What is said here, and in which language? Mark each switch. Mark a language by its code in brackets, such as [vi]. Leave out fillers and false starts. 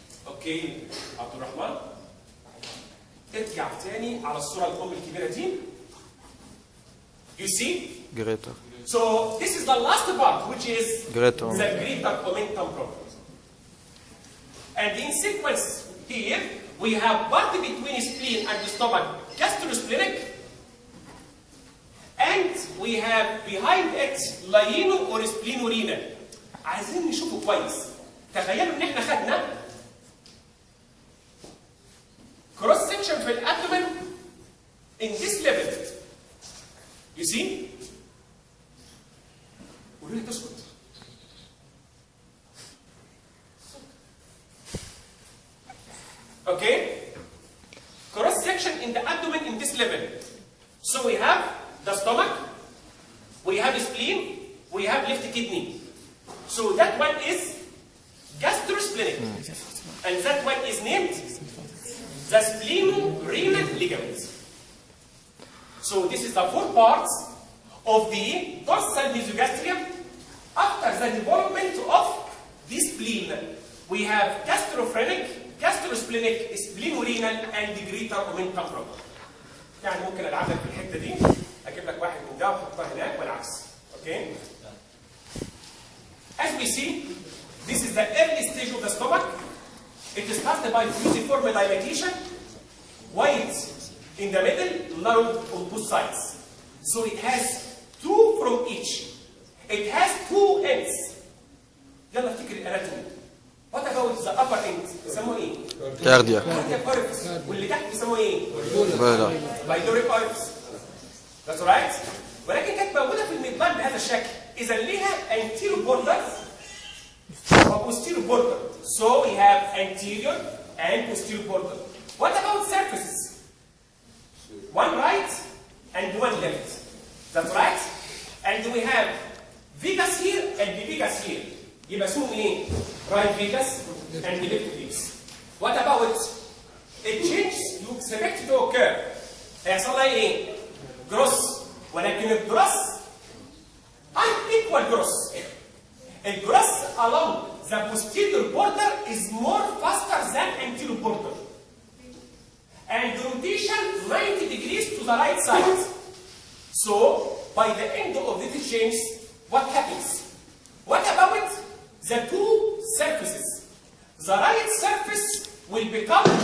[ar] أوكي عبد الرحمن ارجع تاني على الصورة الأم الكبيرة دي. [en] You see? Greater. So this is the last part, which is greater omentum problem. And in sequence here, we have part between spleen and the stomach, gastrosplenic, and we have behind it lieno or splenorenal. [ar] عايزين نشوفه كويس. تخيلوا ان احنا خدنا [en] cross section [ar] في الابدومن [en] in this level. You see? [ar] قولوا لي تسكت. [en] Okay? Cross section in the abdomen in this level. So we have the stomach, we have spleen, we have left kidney. So that one is gastrosplenic. And that one is named the spleno-renal ligaments. So this is the four parts of the dorsal mesogastrium. After the development of the spleen, we have gastrophrenic, gastrosplenic, splenorenal, and the greater omentum problem. [ar] يعني ممكن العب لك في الحته دي، اجيب لك واحد من ده واحطها هناك والعكس. [en] Okay? As we see, this is the early stage of the stomach. It is started by fusiform dilatation, wide in the middle, narrow on both sides. So it has two from each. It has two ends. [ar] يلا افتكر الاناتومي. [en] What about the upper end؟ [ar] بيسموه ايه؟ [en] Cardiac. Cardiac orifice. [ar] واللي تحت بيسموه ايه؟ فيلا. [en] Pyloric orifice. That's right. [ar] ولكن كانت موجودة في الميدبان بهذا الشكل. إذا ليها anterior border و posterior border. [en] So we have anterior and posterior border. What about surfaces? One right and one left. That's right. And we have Vegas here and Vegas here. [ar] يبقى اسمهم ايه؟ [en] Right Vegas and left Vegas. What about a change you expect to occur? [ar] هيحصل لها ايه؟ جروس. ولكن الجروس [en] unequal [ar] جروس. [en] الجروس along the posterior border is more faster than anterior border. And rotation 90 degrees to the right side. So by the end of this change, what happens? What about the two surfaces? The right surface will become